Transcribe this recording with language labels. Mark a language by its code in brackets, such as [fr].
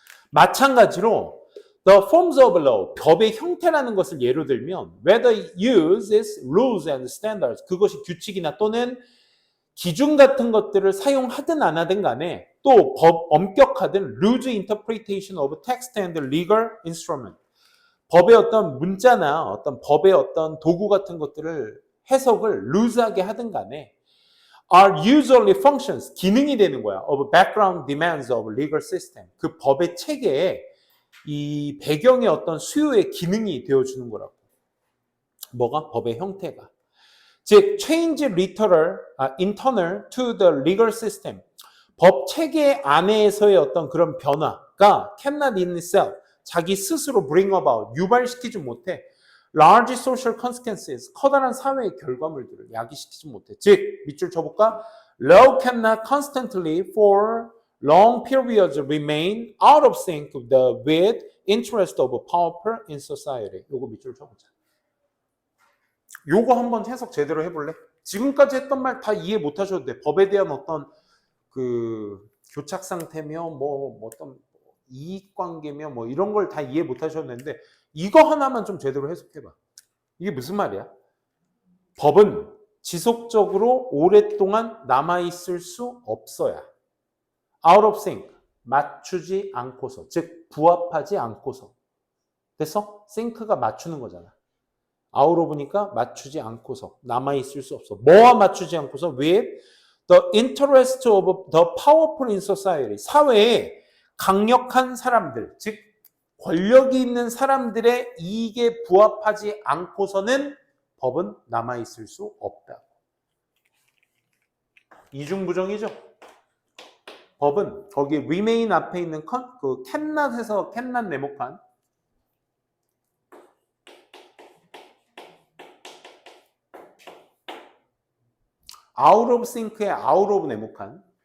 [ko] 마찬가지로 [en] the forms of law, [ko] 법의 형태라는 것을 예로 들면 [en] whether it uses rules and standards, [ko] 그것이 규칙이나 또는 기준 같은 것들을 사용하든 안 하든 간에 또 엄격하든 [en] loose interpretation of text and legal instrument, [ko] 법의 어떤 문자나 어떤 법의 어떤 도구 같은 것들을 해석을 loose하게 하든 간에 [en] are usually functions, [ko] 기능이 되는 거야. [en] of background demands of legal system. [ko] 그 법의 체계에 이 배경의 어떤 수요의 기능이 되어주는 거라고. 뭐가? 법의 형태가. [en] 즉, change internal to the legal system. [ko] 법 체계 안에서의 어떤 그런 변화가 [en] cannot in itself, [ko] 자기 스스로 [en] bring about, [ko] 유발시키지 못해. [en] large social consequences, [ko] 커다란 사회의 결과물들을 야기시키지 못해. 즉, 밑줄 쳐볼까? [en] Law cannot constantly for long periods remain out of sync with interest of power in society. [ko] 요거 밑줄 쳐보자. 요거 한번 해석 제대로 해볼래? 지금까지 했던 말 다 이해 못 하셔도 돼. 법에 대한 어떤 그 교착 상태며 뭐 어떤 이익 관계며 뭐 이런 걸 다 이해 못 하셨는데 이거 하나만 좀 제대로 해석해봐. 이게 무슨 말이야? 법은 지속적으로 오랫동안 남아있을 수 없어야. [en] out of sync, [ko] 맞추지 않고서, 즉 부합하지 않고서. 됐어? think가 맞추는 거잖아. out of니까 맞추지 않고서 남아있을 수 없어. 뭐와 맞추지 않고서 [en] with the interest of the powerful in society. [ko] 사회에 강력한 사람들, 즉 권력이 있는 사람들의 이익에 부합하지 않고서는 법은 남아있을 수 없다. 이중부정이죠. 법은 거기 remain 앞에 있는 그 cannot에서 cannot 네모칸 out of think의 out of 네모칸